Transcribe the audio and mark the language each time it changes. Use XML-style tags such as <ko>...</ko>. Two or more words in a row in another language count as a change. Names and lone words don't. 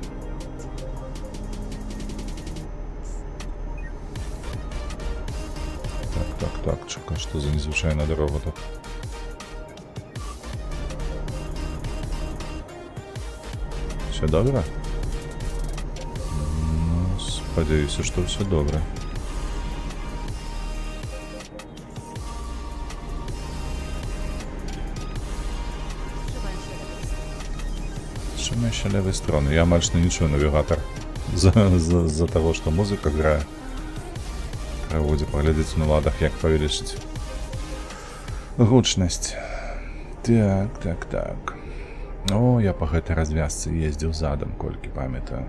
<be>Так, чакай, што за незвычайная дарога тут. Все добра? Ну, спадзяюся, што все добра.</be> <pl>Trzymaj się lewej strony.</pl> <be>Ja амаль што не чую навігатар. З-за таго, што музыка грае. Трэба будзе паглядзець на ладах, як павелічыць гучнасць. Так. О, я па гэтай развязцы ездзіў задам, колькі памятаю.</be>